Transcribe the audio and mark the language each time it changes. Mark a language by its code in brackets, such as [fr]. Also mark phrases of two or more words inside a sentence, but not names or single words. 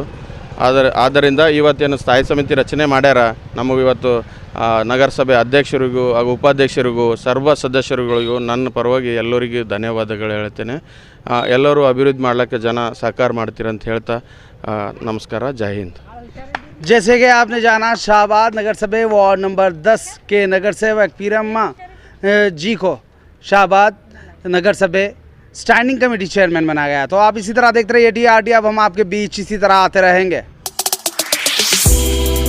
[kn] ಆದ್ದರಿಂದ ಇವತ್ತೇನು ಸ್ಥಾಯಿ ಸಮಿತಿ ರಚನೆ ಮಾಡ್ಯಾರ, ನಮಗೆ ಇವತ್ತು ನಗರಸಭೆ ಅಧ್ಯಕ್ಷರಿಗೂ ಹಾಗೂ ಉಪಾಧ್ಯಕ್ಷರಿಗೂ ಸರ್ವ ಸದಸ್ಯರುಗಳಿಗೂ ನನ್ನ ಪರವಾಗಿ ಎಲ್ಲರಿಗೂ ಧನ್ಯವಾದಗಳು ಹೇಳ್ತೇನೆ. ಎಲ್ಲರೂ ಅಭಿವೃದ್ಧಿ ಮಾಡಲಿಕ್ಕೆ ಜನ ಸಹಕಾರ ಮಾಡ್ತೀರಂತ ಹೇಳ್ತಾ ನಮಸ್ಕಾರ, ಜೈ ಹಿಂದ್. [hi] जैसे कि आपने जाना, शाहबाद नगर सभा वार्ड नंबर 10 के नगर सेवक पीरम्मा जी को शाहबाद नगर सभा [en] standing committee chairman [hi] बनाया गया। तो आप इसी तरह देखते रहिए TRT। अब हम आपके बीच इसी तरह आते रहेंगे।